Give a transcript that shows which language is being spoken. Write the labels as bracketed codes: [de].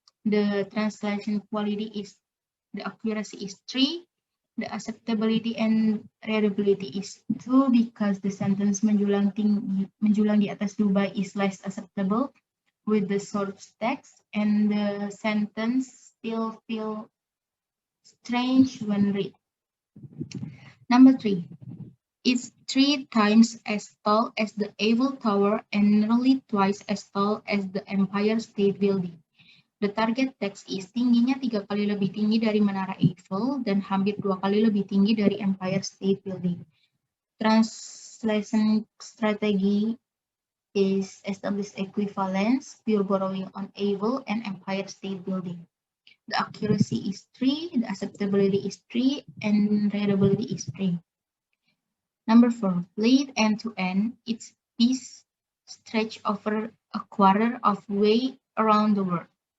[en] The translation quality is, the accuracy is 3, the acceptability and readability is 2 because the sentence [id] menjulang di atas Dubai [en] is less acceptable with the source text, and the sentence still feel strange when read. Number 3, it's 3 times as tall as the Eiffel Tower and nearly twice as tall as the Empire State Building. The target text is [id] tingginya 3 kali lebih tinggi dari Menara Eiffel dan hampir 2 kali lebih tinggi dari Empire State Building. [en] Translation strategy is establish equivalence, pure borrowing on Eiffel and Empire State Building. The accuracy is 3, the acceptability is 3, and readability is 3. Number 4, laid end-to-end, its piece stretch over a quarter of way around the world.